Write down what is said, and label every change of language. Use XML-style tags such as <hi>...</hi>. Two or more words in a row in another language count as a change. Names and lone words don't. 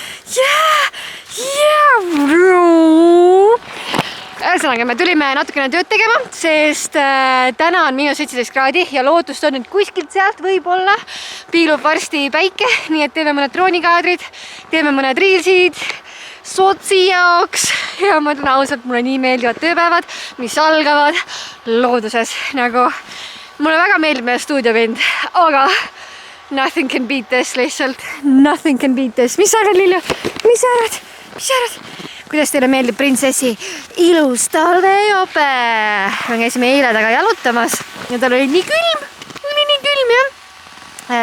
<et>Ühesõnaga, me tulime natukene tööd tegema, sest täna on -17 kraadi ja lootust on, et kuskilt sealt võib-olla piilub varsti päike, nii et teeme mõned droonikaadrid, teeme mõned reelsid sotsi jaoks ja ma ütlen ausalt, mulle nii meeldivad tööpäevad, mis algavad looduses. Nagu mulle väga meeldib meie stuudiopind, aga</et> <en>nothing can beat this</en> <et>lihtsalt,</et> <en>nothing can beat this.</en> <et>Mis sa arvad, Lilja? Mis sa arvad? Mis sa arvad? Kuidas teile meeldib prinsessi ilus talvejope? Me käisime eile taga jalutamas ja tal oli nii külm, jah.</et>